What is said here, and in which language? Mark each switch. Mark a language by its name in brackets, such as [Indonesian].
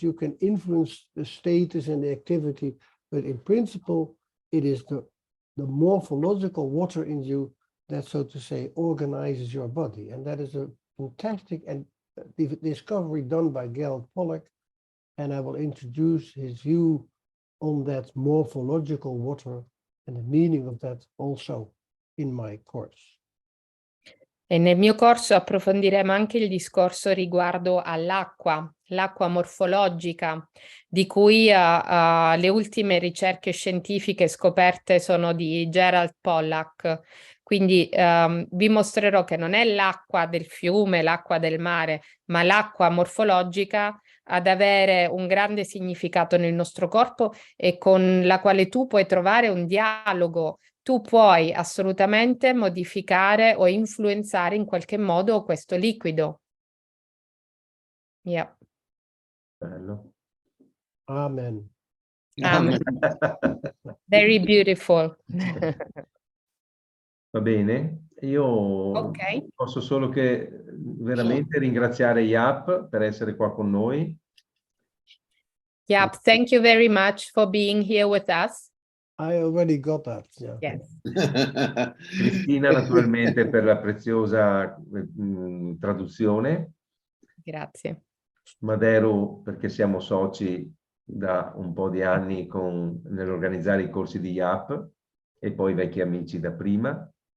[English] You can influence the status and the activity, but in principle, it is the morphological water in you that, so to say, organizes your body. And that is a fantastic and discovery done by Gerald Pollack. And I will introduce his view on that morphological water and the meaning of that also in my course. [Italian] E nel mio corso approfondiremo anche il discorso riguardo all'acqua, l'acqua morfologica, di cui le ultime ricerche scientifiche scoperte sono di Gerald Pollack. Quindi vi mostrerò che non è l'acqua del fiume, l'acqua del mare, ma l'acqua morfologica ad avere un grande significato nel nostro corpo e con la quale tu puoi trovare un dialogo. Tu puoi assolutamente modificare o influenzare in qualche modo questo liquido. [English] Yeah. [Italian] Bello. [English] Amen. Amen. Very beautiful. [Italian] Va bene, io Ok. posso solo che veramente ringraziare Jaap per essere qua con noi. [English] Jaap, thank you very much for being here with us. I already got that. Yeah. Yes. [Italian] Cristina naturalmente per la preziosa traduzione. Grazie. Maderu perché siamo soci da un po' di anni nell'organizzare i corsi di Jaap e poi vecchi amici da prima.